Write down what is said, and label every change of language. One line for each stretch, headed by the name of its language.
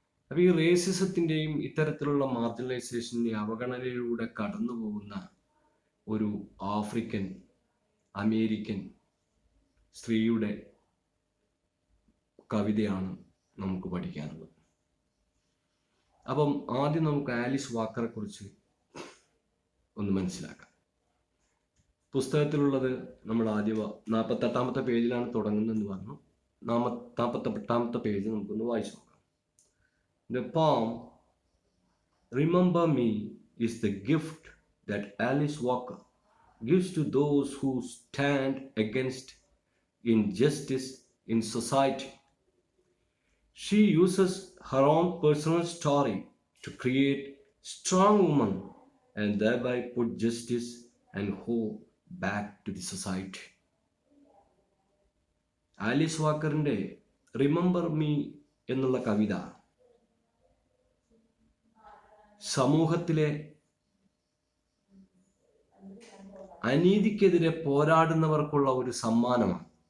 Malayalam: അപ്പോൾ ഈ റേസിസത്തിൻ്റെയും ഇത്തരത്തിലുള്ള മാർജിനലൈസേഷൻ്റെയും അവഗണനയിലൂടെ കടന്നു പോകുന്ന ഒരു ആഫ്രിക്കൻ അമേരിക്കൻ സ്ത്രീയുടെ കവിതയാണ് നമുക്ക് പഠിക്കാനുള്ളത്. അപ്പം ആദ്യം നമുക്ക് ആലിസ് വാക്കറെ കുറിച്ച് ഒന്ന് മനസ്സിലാക്കാം. പുസ്തകത്തിലുള്ളത് നമ്മൾ ആദ്യം 48ാമത്തെ പേജിലാണ് തുടങ്ങുന്നതെന്ന് പറഞ്ഞു. 48ാമത്തെ പേജ് നമുക്കൊന്ന് വായിച്ചു നോക്കാം.
English: The poem Remember Me is the gift that Alice Walker gives to those who stand against injustice in society. She uses her own personal story to create strong women and thereby put justice and hope back to the society.
Malayalam: Alice വാക്കറിൻ്റെ remember me എന്നുള്ള കവിത സമൂഹത്തിലെ അനീതിക്കെതിരെ പോരാടുന്നവർക്കുള്ള ഒരു സമ്മാനമാണ്.